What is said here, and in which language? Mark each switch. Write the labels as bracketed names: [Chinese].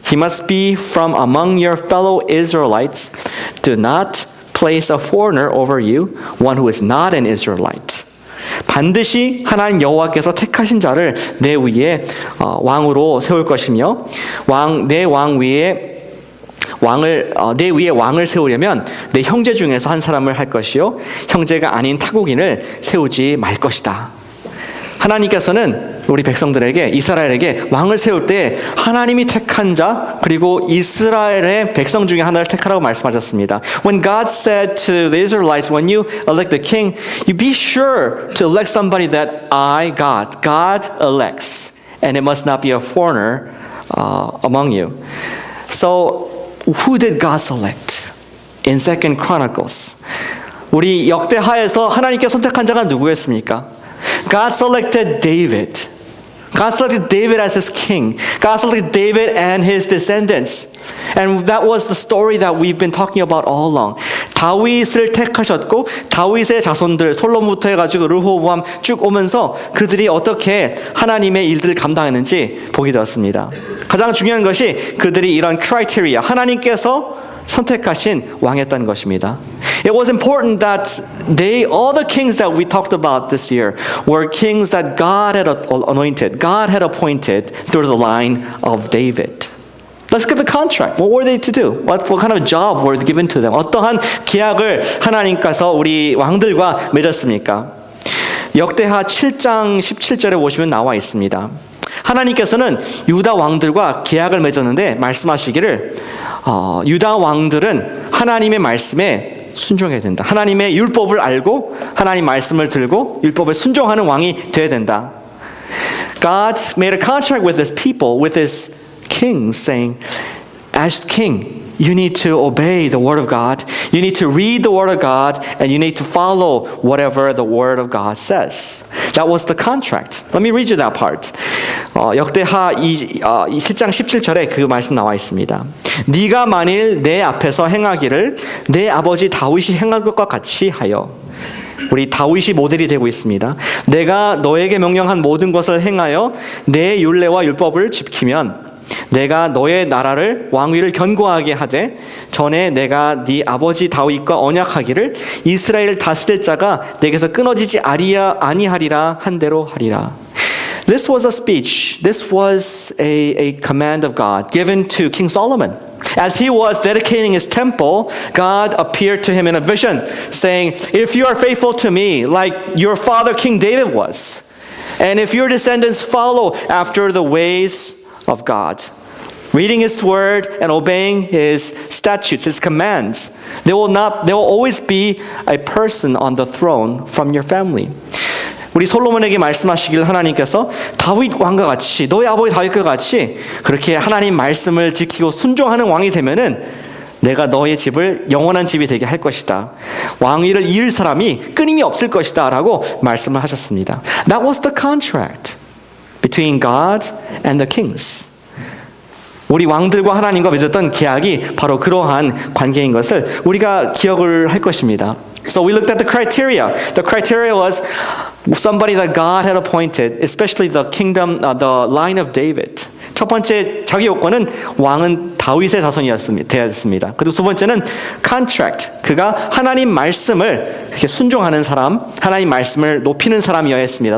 [English] He must be from among your fellow Israelites. Do not place a foreigner over you, one who is not an Israelite. [Korean] 반드시 하나님 여호와께서 택하신 자를 내 위에 왕으로 세울 것이며 내 위에 왕을 세우려면 내 형제 중에서 한 사람을 할 것이요 형제가 아닌 타국인을 세우지 말 것이다. 하나님께서는 우리 백성들에게 이스라엘에게 왕을 세울 때 하나님이 택한 자 그리고 이스라엘의 백성 중에 하나를 택하라고 말씀하셨습니다. [English] When God said to the Israelites, when you elect the king, you be sure to elect somebody that God elects, and it must not be a foreigner among you. So, who did God select in Second Chronicles? 우리 역대하에서 하나님께 선택한 자가 누구였습니까? God selected David. God selected David as his king. God selected David and his descendants. And that was the story that we've been talking about all along. [Korean] 다윗을 택하셨고 다윗의 자손들 솔로몬부터 해가지고 르호보암 쭉 오면서 그들이 어떻게 하나님의 일들을 감당했는지 보게 되었습니다. 가장 중요한 것이 그들이 이런 크라이테리아 하나님께서 선택하신 왕이었다는 것입니다. [English] It was important that all the kings that we talked about this year were kings that God had anointed, God had appointed through the line of David. Let's get the contract. What were they to do? What kind of job was given to them? [Korean] 어떠한 계약을 하나님께서 우리 왕들과 맺었습니까? 역대하 7장 17절에 보시면 나와 있습니다. 하나님께서는 유다 왕들과 계약을 맺었는데 말씀하시기를 유다 왕들은 하나님의 말씀에 순종해야 된다. 하나님의 율법을 알고 하나님 말씀을 들고 율법에 순종하는 왕이 되어야 된다. [English] God made a contract with his people, with his kings, saying, as king, you need to obey the word of God. You need to read the word of God, and you need to follow whatever the word of God says. That was the contract. Let me read you that part. [Korean] 역대하 7장 17절에 그 말씀 나와 있습니다. 네가 만일 내 앞에서 행하기를 내 아버지 다윗이 행한 것과 같이 하여, 우리 다윗이 모델이 되고 있습니다. 내가 너에게 명령한 모든 것을 행하여 내 율례와 율법을 지키면 내가 너의 나라를 왕위를 견고하게 하되 전에 내가 네 아버지 다윗과 언약하기를 이스라엘을 다스릴 자가 내게서 끊어지지 아니하리라 한 대로 하리라. [English] This was a speech. This was a command of God given to King Solomon. As he was dedicating his temple, God appeared to him in a vision, saying, if you are faithful to me, like your father King David was, and if your descendants follow after the ways of God, reading his word and obeying his statutes, his commands, there will always be a person on the throne from your family. [Korean] 우리 솔로몬에게 말씀하시길 하나님께서 다윗 왕과 같이, 너의 아버지 다윗과 같이 그렇게 하나님 말씀을 지키고 순종하는 왕이 되면은 내가 너의 집을 영원한 집이 되게 할 것이다. 왕위를 이을 사람이 끊임이 없을 것이다 라고 말씀을 하셨습니다. [English] That was the contract between God and the kings. [Korean] 우리 왕들과 하나님과 맺었던 계약이 바로 그러한 관계인 것을 우리가 기억을 할 것입니다. [English] So we looked at the criteria. The criteria was somebody that God had appointed, especially the kingdom, the line of David. [Korean] 첫 번째 자기 요건은 왕은 다윗의 자손이었습니다. 그리고 두 번째는 contract. 그가 하나님 말씀을 이렇게 순종하는 사람, 하나님 말씀을 높이는 사람이어야 했습니다.